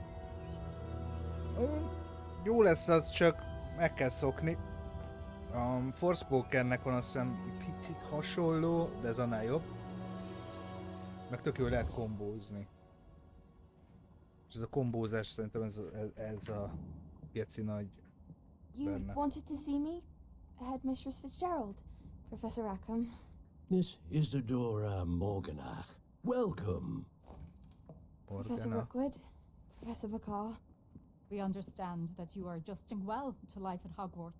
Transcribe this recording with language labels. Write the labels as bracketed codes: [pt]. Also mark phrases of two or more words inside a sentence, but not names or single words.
[hu] Jó lesz az, csak meg kell szokni. A Forspokennek van azt hiszem picit hasonló, de ez annál jobb. Meg tök jól lehet kombózni. És ez a kombózás szerintem ez a geci nagy [en] You wanted to see me? Headmistress Fitzgerald, Professor Rackham. Miss Isadora Morganach. Welcome. Professor Rookwood, Professor Bakar. We understand that you are adjusting well to life at Hogwarts.